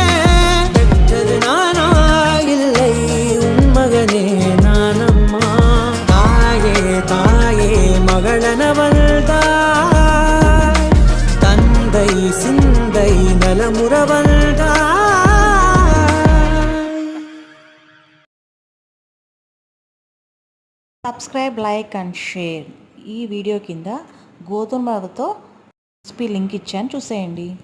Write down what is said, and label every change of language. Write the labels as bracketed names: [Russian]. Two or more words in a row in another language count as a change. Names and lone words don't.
[Tamil] பெற்றது நானா இல்லை உன் மகனே நானம்மா. தாயே தாயே மகளன வந்தாய், தந்தை சிந்தை நலமுற வந்தாய். [English] Subscribe, like and share. [Telugu] ఈ వీడియో కింద గోధుమ రవ్వతో రెసిపీ లింక్ ఇచ్చాను, చూసేయండి.